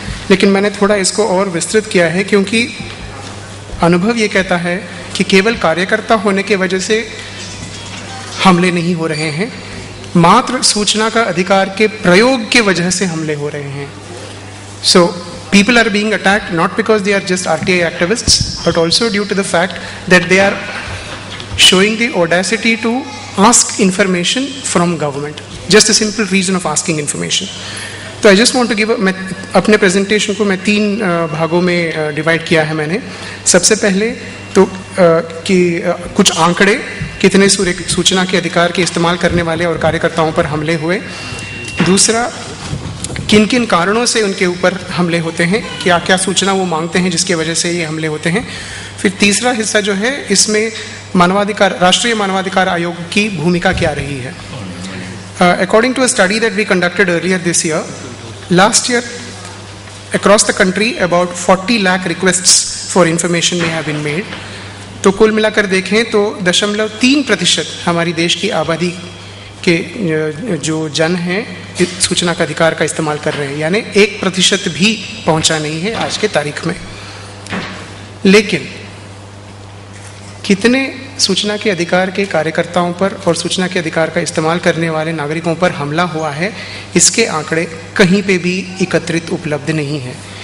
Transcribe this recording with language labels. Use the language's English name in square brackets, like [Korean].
[Hindi] लेकिन मैंने थोड़ा इसको और विस्तृत किया है क्योंकि अनुभव ये कहता है कि केवल कार्यकर्ता होने की वजह से हमले नहीं हो रहे हैं, मात्र सूचना का अधिकार के प्रयोग के वजह से हमले हो रहे हैं। [English] So people are being attacked not because they are just RTI activists but also due to the fact that they are showing the audacity to ask information from government, just a simple reason of asking information. [Hindi] तो [English] I just want to give [Hindi] मैं अपने presentation को मैं 3 भागों में divide किया है मैंने। सबसे पहले तो कि कुछ आंकड़े कितने सूचना के अधिकार के इस्तेमाल करने वाले और कार्यकर्ताओं पर हमले हुए, दूसरा किन किन कारणों से उनके ऊपर हमले होते हैं, क्या क्या सूचना वो मांगते हैं जिसकी वजह से ये हमले होते हैं, फिर तीसरा हिस्सा जो है इसमें राष्ट्रीय मानवाधिकार आयोग की भूमिका क्या रही है। [English] According to a study that we conducted earlier this year, last year across the country about 40 lakh requests for information may have been made. [Hindi] तो कुल मिलाकर देखें तो 0.3% हमारी देश की आबादी के जो जन हैं सूचना का अधिकार का इस्तेमाल कर रहे हैं, यानी 1% भी पहुंचा नहीं है आज के तारीख में। लेकिन कितने सूचना के अधिकार के कार्यकर्ताओं पर और सूचना के अधिकार का इस्तेमाल करने वाले नागरिकों पर हमला हुआ है, इसके आंकड़े कहीं पे भी एकत्रित उपलब्ध नहीं है।